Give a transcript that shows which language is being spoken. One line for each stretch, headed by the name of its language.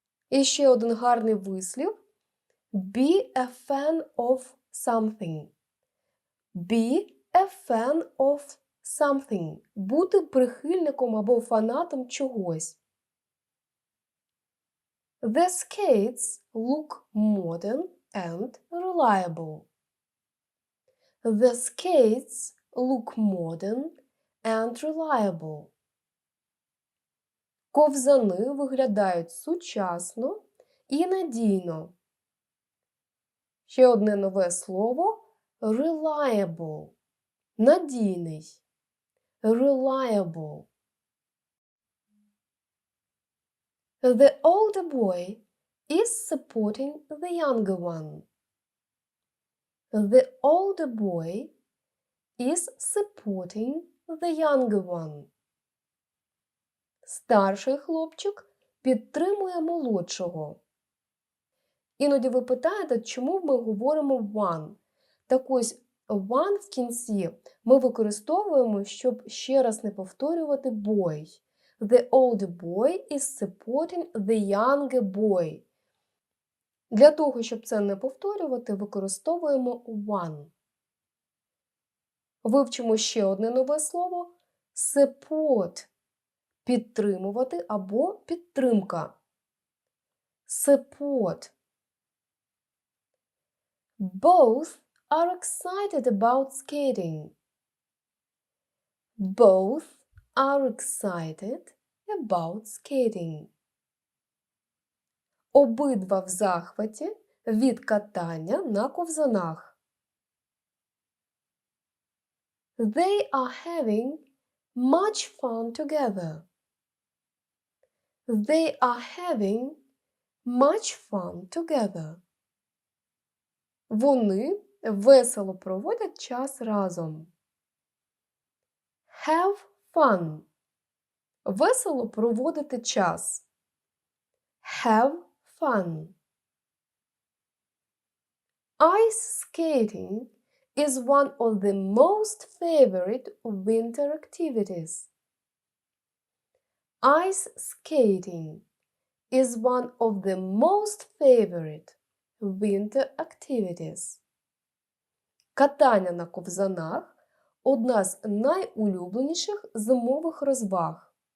Ukrainian: І ще один гарний вислів.
English: Be a fan of something. Be a fan of something.
Ukrainian: Бути прихильником або фанатом чогось.
English: The skates look modern and reliable. The skates look modern and reliable.
Ukrainian: Ковзани виглядають сучасно і надійно. Ще одне нове слово – reliable. Надійний. Reliable.
English: The older boy is supporting the younger one. The older boy is supporting the younger one.
Ukrainian: Старший хлопчик підтримує молодшого. Іноді ви питаєте, чому ми говоримо one. Так ось, one в кінці ми використовуємо, щоб ще раз не повторювати boy.
English: The older boy is supporting the younger boy.
Ukrainian: Для того, щоб це не повторювати, використовуємо one. Вивчимо ще одне нове слово – support. Підтримувати або підтримка. Support.
English: Both are excited about skating. Both are excited about skating.
Ukrainian: Обидва в захваті від катання на ковзанах.
English: They are having much fun together. They are having much fun together.
Ukrainian: Вони весело проводять час разом.
English: Have fun.
Ukrainian: Весело проводити час.
English: Have fun. Ice skating is one of the most favorite winter activities. Ice skating is one of the most favorite winter activities.
Ukrainian: Катання на ковзанах – одна з найулюбленіших зимових розваг.